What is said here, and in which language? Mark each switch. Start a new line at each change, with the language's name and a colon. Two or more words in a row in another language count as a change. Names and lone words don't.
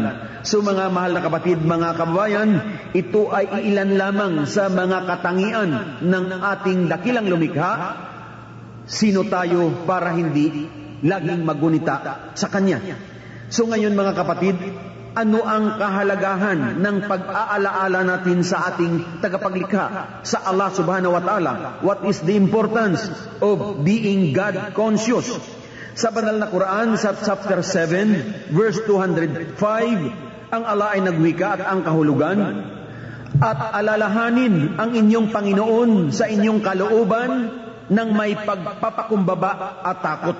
Filipino: So mga mahal na kapatid, mga kababayan, ito ay ilan lamang sa mga katangian ng ating dakilang lumikha. Sino tayo para hindi laging magunita sa Kanya? So ngayon mga kapatid, ano ang kahalagahan ng pag-aalaala natin sa ating tagapaglikha, sa Allah
Arabic: سبحانه وتعالى?
English: What is the importance of being God conscious?
Filipino: Sa banal na Quran, sa chapter 7, verse 205, ang Allah ay nagwika at ang kahulugan, at alalahanin ang inyong Panginoon sa inyong kalooban ng may pagpapakumbaba at takot.